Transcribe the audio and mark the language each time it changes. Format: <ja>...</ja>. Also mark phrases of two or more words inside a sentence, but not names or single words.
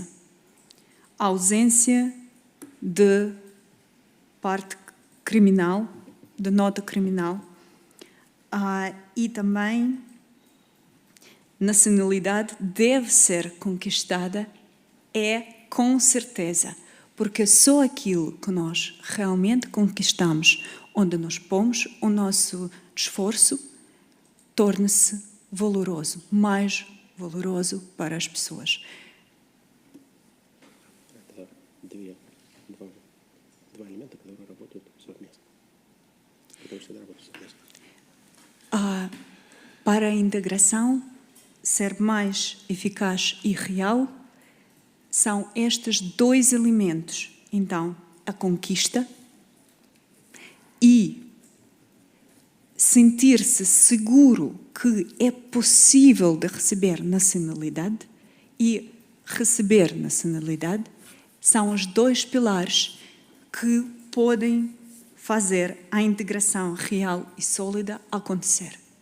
<pt>A ausência de parte criminal, de nota criminal, e também nacionalidade deve ser conquistada, com certeza, porque só aquilo que nós realmente conquistamos, onde nós pomos o nosso esforço, torna-se valoroso, mais valoroso para as pessoas.</pt> <ru>Это два элемента, которые работают совместно. Которые всегда работают совместно.</ru> <pt>Para a integração ser mais eficaz e real, são estes dois elementos. Então, a conquista e sentir-se seguro que é possível de receber nacionalidade e receber nacionalidade são os dois pilares que podem fazer a integração real e sólida acontecer.</pt>